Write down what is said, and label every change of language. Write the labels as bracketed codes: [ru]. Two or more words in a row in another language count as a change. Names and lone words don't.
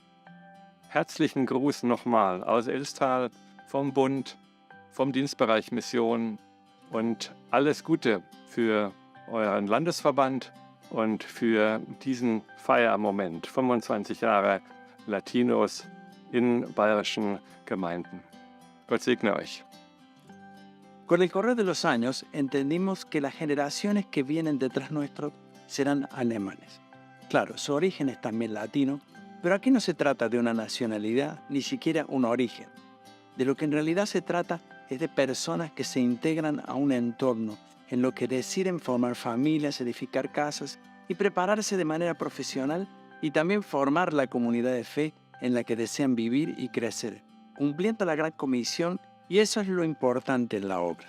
[de] Herzlichen Gruß nochmal aus Elstal, vom Bund, vom Dienstbereich Mission und alles Gute für euren Landesverband und für diesen Feiermoment, 25 Jahre Latinos in bayerischen Gemeinden. Gott segne euch. [es] Con el correr de los años, entendimos que las generaciones que vienen detrás nuestro serán alemanes. Claro, su origen es también latino, pero aquí no se trata de una nacionalidad, ni siquiera un origen. De lo que en realidad se trata es de personas que se integran a un entorno en lo que deciden formar familias, edificar casas y prepararse de manera profesional y también formar la comunidad de fe en la que desean vivir y crecer, cumpliendo la gran comisión, y eso es lo importante en la obra.